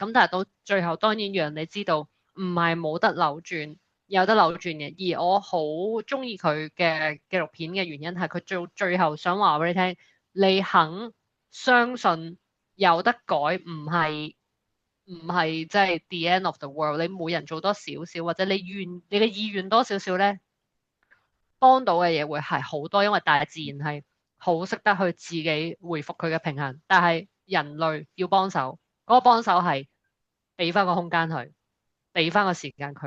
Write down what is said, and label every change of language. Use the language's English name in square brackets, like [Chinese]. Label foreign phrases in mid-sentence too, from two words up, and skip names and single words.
[Cantonese] 咁但係到最後，當然讓你知道唔係冇得扭轉，有得扭轉嘅。而我好中意佢嘅紀錄片嘅原因係佢最後想話俾你聽，你肯相信有得改，唔係即係 [English] the end of the world。 [Cantonese] 你每人做多少少，或者你嘅意願多少少咧，幫到嘅嘢會係好多。因為大自然係好識得去自己回復佢嘅平衡，但係人類要幫手，嗰個幫手係俾翻個空間佢，俾翻個時間佢。